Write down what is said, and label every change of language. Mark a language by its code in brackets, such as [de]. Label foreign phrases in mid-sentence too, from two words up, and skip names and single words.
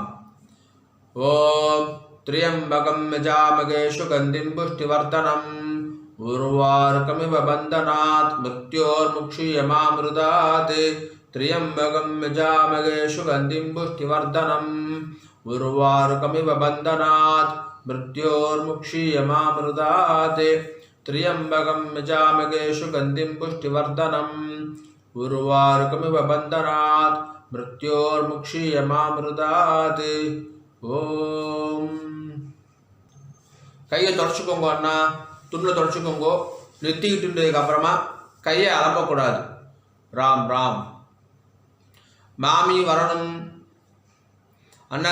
[sa] ॐ त्र्यम्बकं यजामहे सुगन्धिं पुष्टिवर्धनम् उर्वारुकमिव बन्धनात् मृत्योर्मुक्षीयमामृतात्. त्र्यम्बकं यजामहे सुगन्धिं पुष्टिवर्धनम् उर्वारुकमिव बन्धनात् मृत्योर्मुक्षीयमामृतात्. त्र्यंबकं यजामहे सुगन्धिं पुष्टिवर्धनम् उर्वारुकमिव बन्धनात् मृत्योर्मुक्षीयमामृतात्. [ta] ஓம். கையை தொடச்சுக்கோங்க அண்ணா. துண்டில் தொடச்சுக்கோங்க. நெத்திக்கிட்டுன்றதுக்கு அப்புறமா கையை அலப்பக்கூடாது. ராம் ராம். மாமி வரணும் அண்ணா.